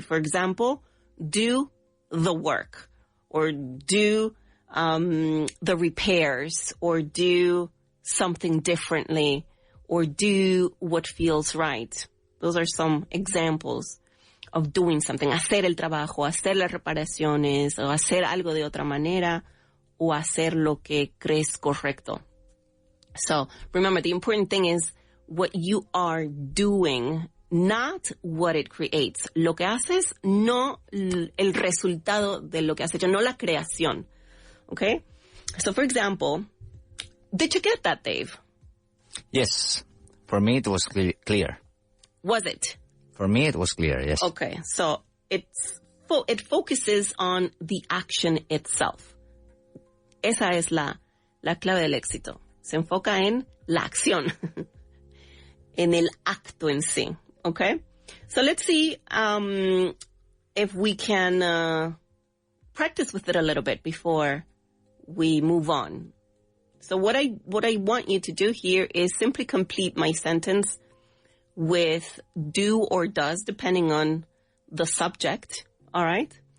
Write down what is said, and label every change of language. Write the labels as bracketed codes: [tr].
[en] For example, do the work, or do the repairs, or do something differently, or do what feels right. Those are some examples of doing something. [es] Hacer el trabajo, hacer las reparaciones, o hacer algo de otra manera, o hacer lo que crees correcto. [en] So remember, the important thing is what you are doing, not what it creates. [es] Lo que haces, no el resultado de lo que has hecho, no la creación. [en] Okay? So for example, did you get that, Dave? Yes. For me, it was clear. Was it? For me, it was clear, yes. Okay, so it focuses on the action itself. [es] Esa es la clave del éxito. Se enfoca en la acción, en el acto en sí. [en] Okay, so let's see if we can practice with it a little bit before we move on. So what I want you to do here is simply complete my sentence with do or does, depending on the subject. All right.